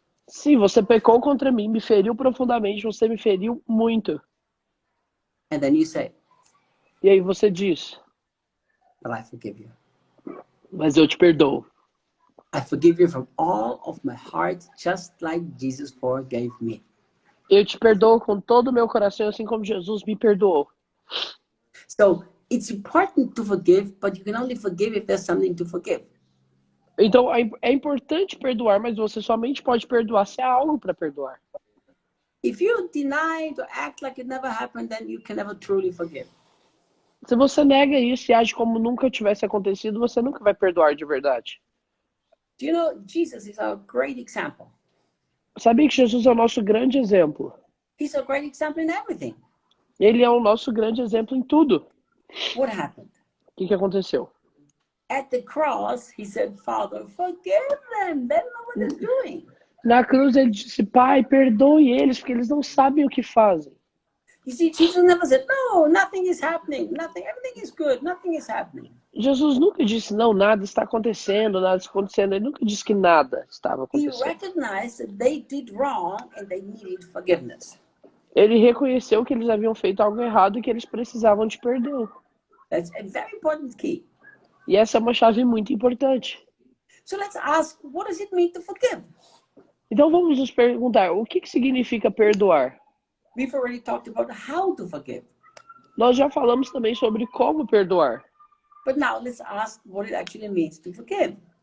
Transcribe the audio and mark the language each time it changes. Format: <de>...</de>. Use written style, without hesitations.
<pt>sim, você pecou contra mim, me feriu profundamente, você me feriu muito.</pt> <en>And then you say,</en> <pt>E aí você diz,</pt> <en>but I forgive you.</en> <pt>mas eu te perdoo.</pt> <en>I forgive you from all of my heart, just like Jesus forgave me.</en> <pt>Eu te perdoo com todo o meu coração, assim como Jesus me perdoou.</pt> <en>So it's important to forgive, but you can only forgive if there's something to forgive.</en> <pt>Então, é importante perdoar, mas você somente pode perdoar se há algo para perdoar.</pt> <en>If you deny to act like it never happened, then you can never truly forgive.</en> <pt>Se você nega isso e age como nunca tivesse acontecido, você nunca vai perdoar de verdade.</pt> <en>Do you know, Jesus is our great example.</en> <pt>Sabia que Jesus é o nosso grande exemplo?</pt> <en>He's a great example in everything.</en> <pt>Ele é o nosso grande exemplo em tudo.</pt> <en>What happened?</en> <pt>O que aconteceu?</pt> <en>At the cross, he said, Father, forgive them. They don't know what they're doing.</en> <pt>Na cruz ele disse, Pai, perdoe eles, porque eles não sabem o que fazem.</pt> <en>You see, Jesus never said, no, nothing is happening. Nothing, everything is good. Nothing is happening.</en> <pt>Jesus nunca disse, não, nada está acontecendo, nada está acontecendo. Ele nunca disse que nada estava</pt> <en>He</en> <pt>acontecendo.</pt> <en>recognized that they did wrong and they needed forgiveness.</en> <pt>Ele reconheceu que eles haviam feito algo errado e que eles precisavam de perdão.</pt> <en>That's a very important key.</en> <pt>E essa é uma chave muito importante.</pt> <en>So let's ask, what does it mean to forgive?</en> <pt>Então vamos nos perguntar, o que significa perdoar?</pt> <en>We've already talked about how to forgive.</en> <pt>Nós já falamos também sobre como perdoar.</pt> <en>But now let's ask what it actually means to forgive.</en>